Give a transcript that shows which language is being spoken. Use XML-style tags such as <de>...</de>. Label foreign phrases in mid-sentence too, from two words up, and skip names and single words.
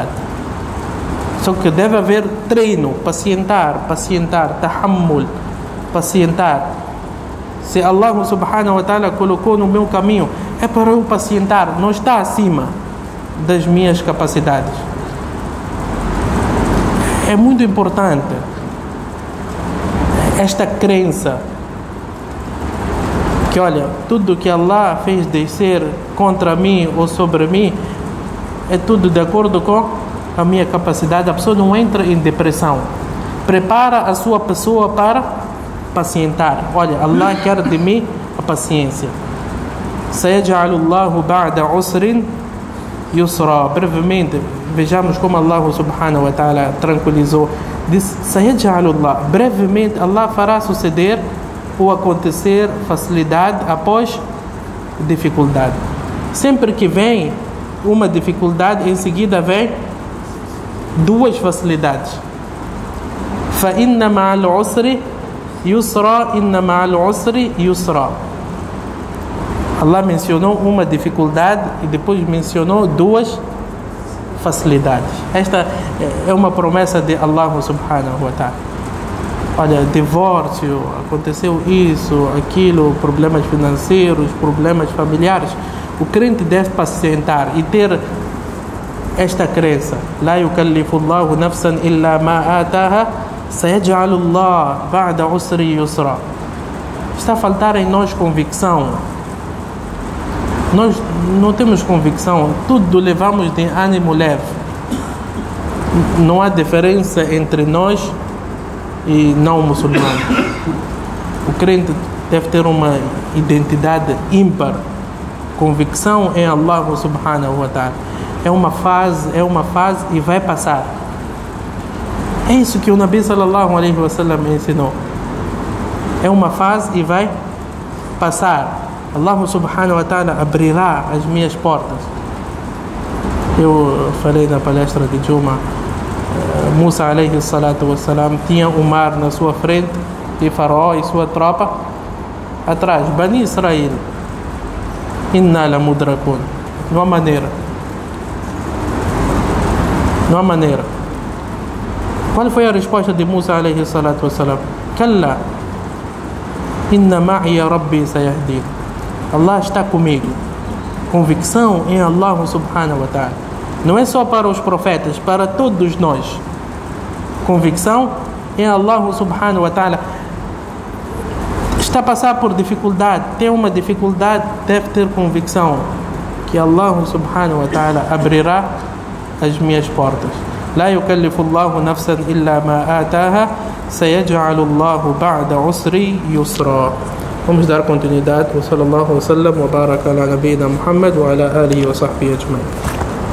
<pt>Só que deve haver treino, pacientar, tahammul, pacientar. Se</pt> <ar>الله سبحانه وتعالى</ar> <pt>colocou no meu caminho, é para eu pacientar, não está acima das minhas capacidades. É muito importante esta crença que, olha, tudo que Allah fez descer contra mim ou sobre mim é tudo de acordo com a minha capacidade. A pessoa não entra em depressão, prepara a sua pessoa para pacientar. Olha, Allah quer de mim a paciência.</pt> <ar>سيجعل الله بعد عسر يسرا.</ar> <pt>Brevemente, vejamos como</pt> <ar>الله سبحانه وتعالى</ar> <pt>tranquilizou. Diz: Sayaj'alullah. Brevemente Allah fará suceder ou acontecer facilidade após dificuldade. Sempre que vem uma dificuldade, em seguida vem duas facilidades.</pt> <ar>فإن مع العسر يسرا إن مع العسر يسرا.</ar> <pt>Allah mencionou uma dificuldade e depois mencionou duas facilidades. Esta é uma promessa de</pt> <ar>الله سبحانه وتعالى.</ar> <pt>Olha, divórcio, aconteceu isso, aquilo, problemas financeiros, problemas familiares. O crente deve pacientar e ter esta crença:</pt> <ar>لا يكلف الله نفسا إلا ما آتاها سيجعل الله بعد عسر يسرا.</ar> <pt>Está a faltar em nós convicção. Nós não temos convicção, tudo levamos de ânimo leve. Não há diferença entre nós e não muçulmanos. O crente deve ter uma identidade ímpar, convicção em</pt> <ar>الله سبحانه وتعالى.</ar> <pt>É uma fase e vai passar. É isso que o</pt> <ar>النبي صلى الله عليه وسلم</ar> <pt>ensinou. É uma fase e vai passar.</pt> <ar>الله سبحانه وتعالى</ar> <pt>abrirá as minhas portas. Eu falei na palestra de Juma,</pt> <ar>موسى عليه الصلاة والسلام</ar> <pt>tinha o mar na sua frente e Faraó e sua tropa atrás.</pt> <ar>بني إسرائيل إنا لمدركون.</ar> <pt>Não há maneira. Não há maneira. Qual foi a resposta de</pt> <ar>موسى عليه الصلاة والسلام? كلا إن معي ربي سيهدين.</ar> <pt>Allah está comigo. Convicção em</pt> <ar>الله سبحانه وتعالى.</ar> <pt>Não é só para os profetas, para todos nós. Convicção em</pt> <ar>الله سبحانه وتعالى.</ar> <pt>Está a passar por dificuldade, tem uma dificuldade, deve ter convicção que</pt> <ar>الله سبحانه وتعالى</ar> <pt>abrirá as minhas portas.</pt> <ar>لا يكلف الله نفسا إلا ما آتاها سيجعل الله بعد عسر يسرا.</ar> <pt>Vamos dar continuidade.</pt> <ar>وصلى الله وسلم وبارك على نبينا محمد وعلى آله وصحبه أجمعين.</ar>